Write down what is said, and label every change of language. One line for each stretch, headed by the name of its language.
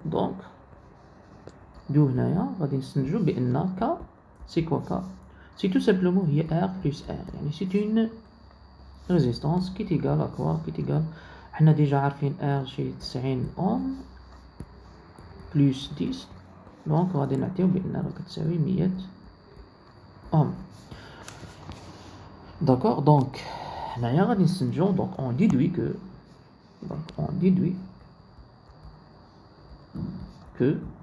French: Donc d'où
Arabic: هنايا غادي نستنتجو بأن K
French: c'est quoi
Arabic: K?
French: C'est tout simplement
Arabic: هي
French: R plus R، يعني c'est une résistance qui est égale à quoi? qui est égale
Arabic: حنا ديجا عارفين R شي 90 أوم plus 10، دونك غادي نعطيو بأن راه كتساوي 100 أوم.
French: D'accord, donc
Arabic: هنايا غادي نستنتجو
French: donc on déduit que